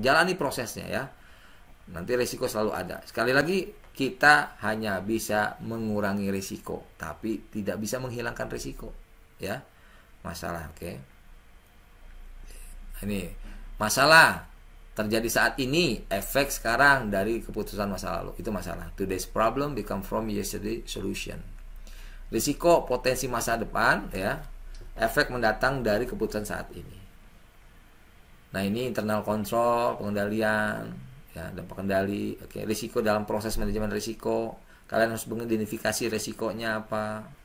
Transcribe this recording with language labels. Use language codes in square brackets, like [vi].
[id] Jalani prosesnya ya. Nanti risiko selalu ada. Sekali lagi, kita hanya bisa mengurangi risiko, tapi tidak bisa menghilangkan risiko, ya. Masalah, oke. Ini masalah terjadi saat ini, efek sekarang dari keputusan masa lalu. Itu masalah. [en] Today's problem become from yesterday's solution. [id] Risiko potensi masa depan, ya, efek mendatang dari keputusan saat ini. Nah, ini internal control, pengendalian, ya, dan pengendali. Oke, risiko dalam proses manajemen risiko. Kalian harus mengidentifikasi risikonya apa.